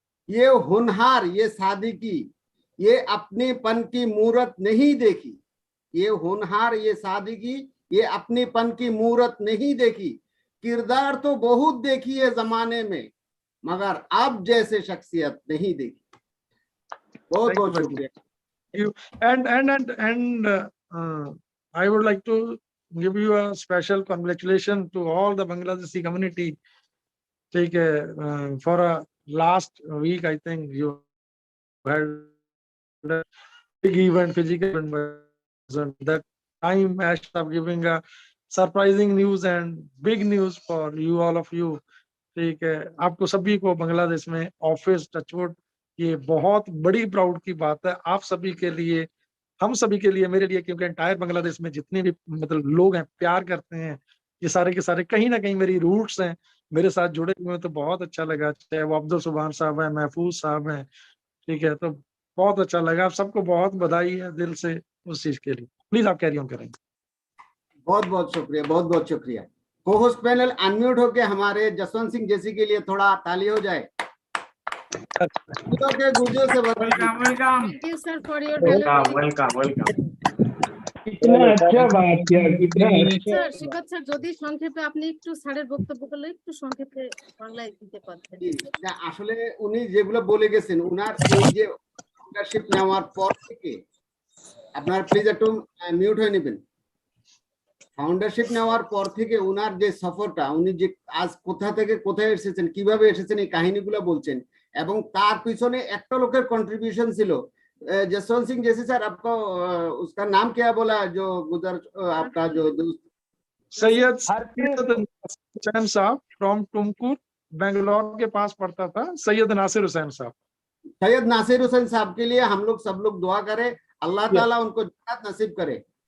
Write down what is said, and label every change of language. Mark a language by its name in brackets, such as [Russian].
[Hindi] ये होनहार ये सादगी, ये अपनेपन की मूरत नहीं देखी। ये होनहार ये सादगी, ये अपनेपन की मूरत नहीं देखी। किरदार तो बहुत देखी है जमाने में, मगर अब जैसे शख्सियत नहीं देखी। बहुत बहुत शुक्रिया। [English] And I would like to give you a special congratulation to all the Bangladeshi community. [Hindi] ठीक है, [English] for a last week I think you had a big event, physical event, that time Ash of giving a surprising news and big news for you, all of you. [Hindi] ठीक है, आपको सभी को बांग्लादेश में office touchwood, ये बहुत बड़ी proud की बात है आप सभी के लिए, हम सभी के लिए, मेरे लिए, क्योंकि एंटायर बांग्लादेश में जितने भी मतलब लोग हैं प्यार करते हैं, ये सारे के सारे कहीं ना कहीं मेरी रूट्स हैं। मेरे साथ जुड़े हुए हैं, तो बहुत अच्छा लगा। चाहे वो अब्दुल सुभान साहब है, महफूज साहब हैं, ठीक है, तो बहुत अच्छा लगा। आप सबको बहुत बधाई है दिल से उस चीज के लिए। प्लीज आप कैरी ऑन करेंगे। बहुत बहुत शुक्रिया, बहुत बहुत शुक्रिया। को होस्ट पैनल अनम्यूट होके हमारे जसवंत सिंह जैसी के लिए थोड़ा ताली हो जाए। के गुर्जर से welcome welcome [English] Thank you, sir, for your [Hindi] welcome [English] delivery. [Hindi] Welcome welcome. कितना अच्छा बात किया, कितना अच्छा। [Bangla] স্যার শিবত স্যার যদি সংক্ষেপে আপনি একটু স্যারের বক্তব্যগুলো একটু সংক্ষেপে বাংলায় দিতে পারতেন। না, আসলে উনি যেগুলো বলে গেছেন, উনার এই যে লিডারশিপ নেওয়ার পর থেকে, আপনার প্লিজ একটু মিউট হয়ে নেবেন। ফাউন্ডারশিপ নেওয়ার পর থেকে উনার যে সফরটা, উনি যে আজ কোথা থেকে কোথায় এসেছেন, কিভাবে এসেছেন, এই কাহিনীগুলো বলছেন, এবং তার পিছনে একটা লোকের কন্ট্রিবিউশন ছিল। [Hindi] जसवंत सिंह जैसे सर, आपको उसका नाम क्या बोला जो गुजर, आपका जो दोस्त? सैयद हुसैन साहब फ्रॉम टुमकुर, बेंगलोर के पास पड़ता था। सैयद नासिर हुसैन साहब। सैयद नासिर हुसैन साहब के लिए हम लोग सब लोग दुआ करें, अल्लाह ताला उनको जन्नत नसीब करे।